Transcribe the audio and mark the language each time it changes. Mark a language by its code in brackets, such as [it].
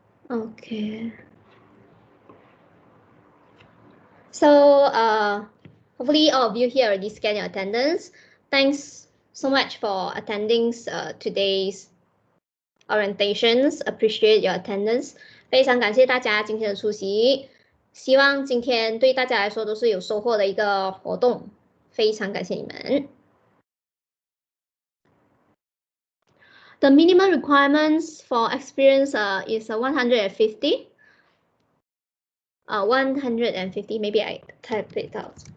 [en] Okay. So hopefully all of you here already scanned your attendance. Thanks so much for attending today's orientations. Appreciate your attendance. [zh] 非常感谢大家今天的出席，希望今天对大家来说都是有收获的一个活动。非常感谢你们。 [en] The minimum requirements for experience is 150. 150. Maybe I type it out.